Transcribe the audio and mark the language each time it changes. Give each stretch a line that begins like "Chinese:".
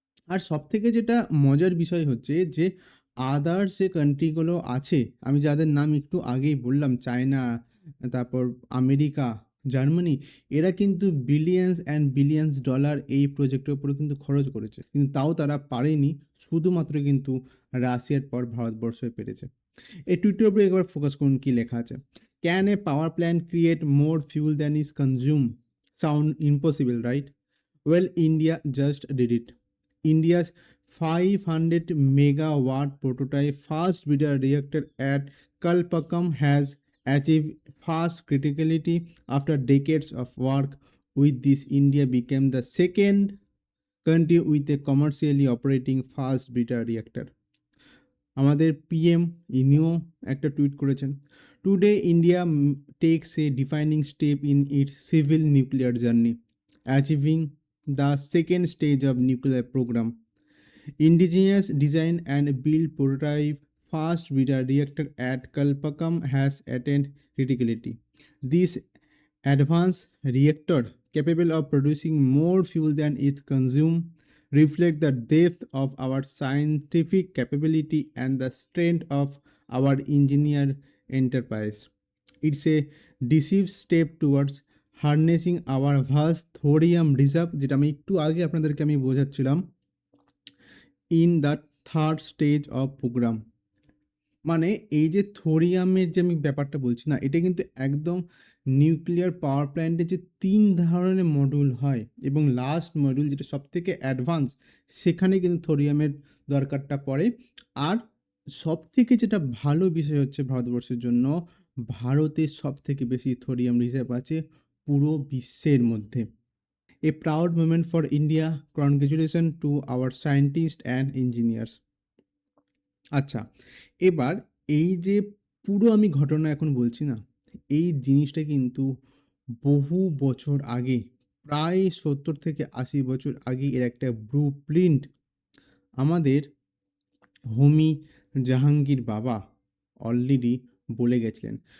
Bangla: আর সবথেকে যেটা মজার বিষয় হচ্ছে যে আদার্স যে কান্ট্রিগুলো আছে, আমি যাদের নাম একটু আগেই বললাম, চায়না, তারপর আমেরিকা, জার্মানি, এরা কিন্তু বিলিয়নস অ্যান্ড বিলিয়নস ডলার এই প্রজেক্টের উপরে কিন্তু খরচ করেছে। কিন্তু তাও তারা পারেনি, শুধুমাত্র কিন্তু রাশিয়ার পর ভারতবর্ষ পেরেছে। এই টুইটের উপরে একবার ফোকাস করুন কি লেখা আছে।
English: Can a power plant create more fuel than is consume? Sound impossible, right? Well, India just did it. India's 500 megawatt prototype fast breeder reactor at Kalpakkam has achieved fast criticality. After decades of work with this, India became the second country with a commercially operating fast breeder reactor.
Bangla: আমাদের PM ইনিও একটা tweet করেছেন,
English: Today India takes a defining step in its civil nuclear journey, achieving the second stage of nuclear programme. Indigenous design and build prototype fast breeder reactor at Kalpakkam has attained criticality. This advanced reactor, capable of producing more fuel than it consumes, reflect the depth of our scientific capability and the strength of our engineer enterprise. It's a decisive step towards harnessing our vast thorium reserve,
Bangla: যেটা আমি একটু আগে আপনাদেরকে আমি বোঝাচ্ছিলাম,
English: In the third stage of program.
Bangla: মানে এই যে থোরিয়ামের যে আমি ব্যাপারটা বলছি না, এটা কিন্তু একদম নিউক্লিয়ার পাওয়ার প্ল্যান্টে যে ৩ ধরনের মডিউল হয় এবং লাস্ট মডিউল যেটা সবথেকে অ্যাডভান্স, সেখানে কিন্তু থোরিয়ামের দরকারটা পড়ে। আর সবথেকে যেটা ভালো বিষয় হচ্ছে ভারতবর্ষের জন্য, ভারতের সবথেকে বেশি থোরিয়াম রিজার্ভ আছে পুরো বিশ্বের মধ্যে।
English: A proud moment for India. Congratulations to our scientists and engineers.
Bangla: আচ্ছা, এবার এই যে পুরো আমি ঘটনা এখন বলছি না, এই জিনিসটা কিন্তু বহু বছর আগে, প্রায় ৭০ থেকে ৮০ বছর আগে এর একটা ব্লুপ্রিন্ট আমাদের হোমি জাহাঙ্গীর বাবা অলরেডি বলে গেছিলেন।